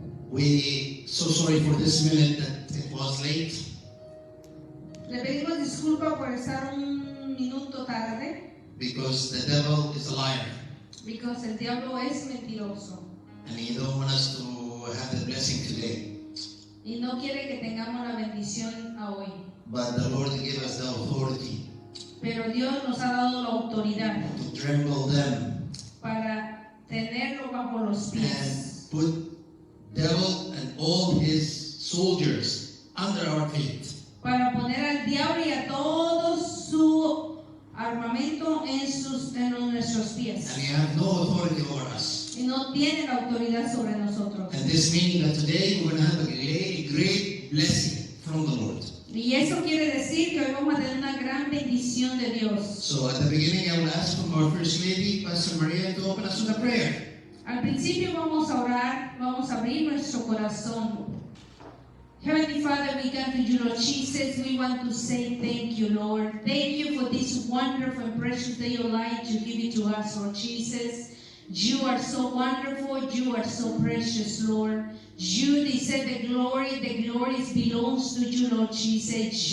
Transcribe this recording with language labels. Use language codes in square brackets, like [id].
[en] We so sorry for this minute that it was late. [es] Le pedimos disculpa por estar un minuto tarde, [en] Because the devil is a liar, because [es] el diablo es mentiroso [en] and he don't want us to have the blessing today. [es] y no quiere que tengamos la bendición a hoy. [en] But the Lord gave us the authority [es] Pero Dios nos ha dado la autoridad [en] to trample them [es] para tenerlo bajo los pies, [en] put devil and all his soldiers under our feet. [es] para poner al diablo y a todo su armamento en nuestros pies. [en] And he have no authority over us. [es] Y no tiene la autoridad sobre nosotros. [en] And this meaning that today we're going to have a great blessing from the Lord. [es] Y eso quiere decir que hoy vamos a tener una gran bendición de Dios. [en] So at the beginning, I will ask from our First Lady, Pastor Maria, to open us with a prayer. [es] Al principio vamos a orar, vamos a abrir nuestro corazón. [en] Heavenly Father, we come to you, Lord Jesus. We want to say thank you, Lord. Thank you for this wonderful and precious day of light you give it to us, Lord Jesus. You are so wonderful. You are so precious, Lord. You deserve the glory. The glory belongs to you, Lord Jesus.